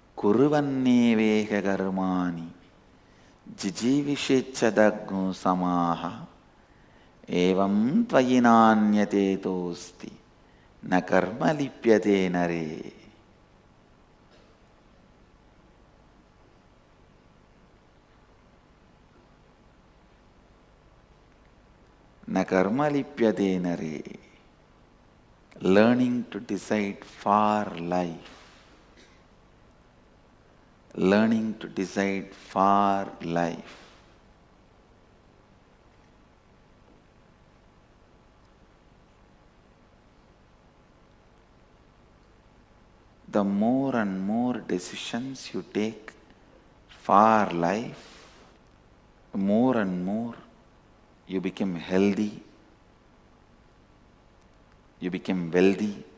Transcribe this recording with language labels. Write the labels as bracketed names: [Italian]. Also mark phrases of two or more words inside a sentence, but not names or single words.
[Sanskrit] కురువన్నేవేహ కర్మాణి జిజీవిషేచ్ఛదగ్గు సమాహ ఏవం త్వయి నాన్యతేతోస్తి న కర్మ లిప్యతే నరే. न कर्म लिप्यते नरे. [English] Learning to decide for life. Learning to decide for life. The more and more decisions you take for life, more and more you become healthy, you become wealthy,